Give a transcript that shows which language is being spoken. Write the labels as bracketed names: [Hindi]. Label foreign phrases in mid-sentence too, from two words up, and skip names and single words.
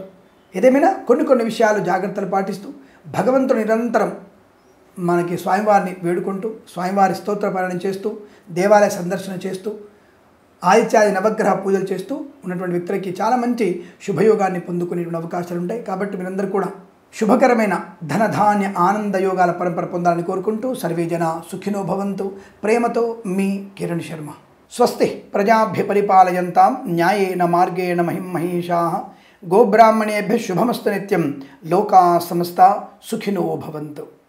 [Telugu] ఏదేమైనా కొన్ని విషయాలు జాగ్రత్తలు పాటిస్తూ భగవంతుడు నిరంతరం మనకి స్వామివారిని వేడుకుంటూ, స్వామివారి స్తోత్ర పారాయణం చేస్తూ, దేవాలయ సందర్శన చేస్తూ, ఆదిత్యాది నవగ్రహ పూజలు చేస్తూ ఉన్నటువంటి వ్యక్తులకి చాలా మంచి శుభయోగాన్ని పొందుకునేటువంటి అవకాశాలు ఉంటాయి. కాబట్టి మీరందరూ కూడా శుభకరమైన ధనధాన్య ఆనంద యోగాల పరంపర పొందాలని కోరుకుంటూ [Sanskrit] సర్వే జన సుఖినో భవంతు. [Telugu] ప్రేమతో మీ కిరణ్ శర్మ. [Sanskrit] స్వస్తి ప్రజాభ్య పరిపాలయంతాం న్యాయేన మార్గేణ మహిమహేషాః. గోబ్రాహ్మణేభ్యः శుభమస్తు నిత్యం. లోకా సమస్తా సుఖినో భవంతు.